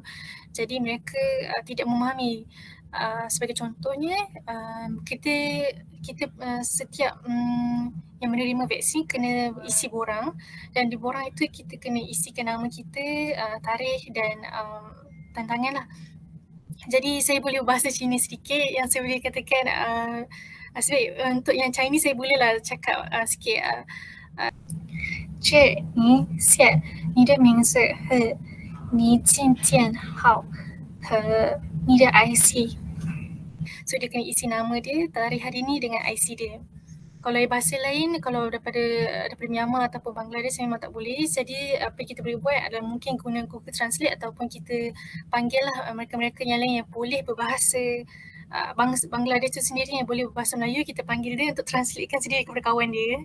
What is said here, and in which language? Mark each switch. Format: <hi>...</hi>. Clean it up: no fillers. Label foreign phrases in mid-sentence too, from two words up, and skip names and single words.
<ms>Jadi mereka tidak memahami. Sebagai contohnya, kita setiap yang menerima vaksin kena isi borang, dan di borang itu kita kena isikan nama kita, tarikh dan tantangan lah. Jadi saya boleh berbahasa Cina sedikit, yang saya boleh katakan untuk yang Chinese saya bolehlah cakap sikit.</ms> <zh>这你写你的名字和你证件号和你的 IC.</zh> <ms>So dia kena isi nama dia, tarikh hari ni dengan IC dia. Kalau bahasa lain, kalau daripada Myanmar ataupun Bangladesh memang tak boleh. Jadi apa kita boleh buat adalah mungkin guna Google Translate ataupun kita panggil lah mereka-mereka yang lain yang boleh berbahasa Bangladesh tu sendiri yang boleh berbahasa Melayu, kita panggil dia untuk translatekan sendiri kepada kawan dia.</ms>